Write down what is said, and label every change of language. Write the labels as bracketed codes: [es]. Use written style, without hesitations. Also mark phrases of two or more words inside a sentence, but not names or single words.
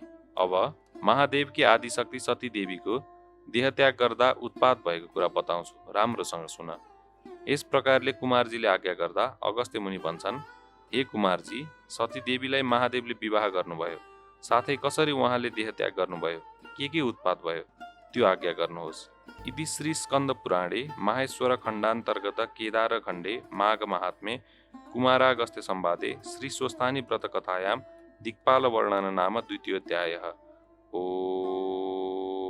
[ne] अब महादेवकी आदिशक्ति सती देवीको देहत्याग गर्दा उत्पात भएको कुरा बताउँछु, राम्रोसँग सुन। यस प्रकारले कुमारजीले आज्ञा गर्दा अगस्त्य मुनि भन्छन्, हे कुमारजी, सती देवीलाई महादेवले विवाह गर्नुभयो, साथै कसरी उहाँले देहत्याग गर्नुभयो, के उत्पात भयो त्यो आज्ञा गर्नुहोस्। [sa] इति श्री स्कन्द पुराणे माहेश्वर खण्डान्तर्गत केदार खण्डे माघ महात्म्ये कुमारागस्त्य संवादे श्री स्वस्थानी व्रत कथायां दिक्पाल वर्णन नाम द्वितीयोऽध्यायः। ओ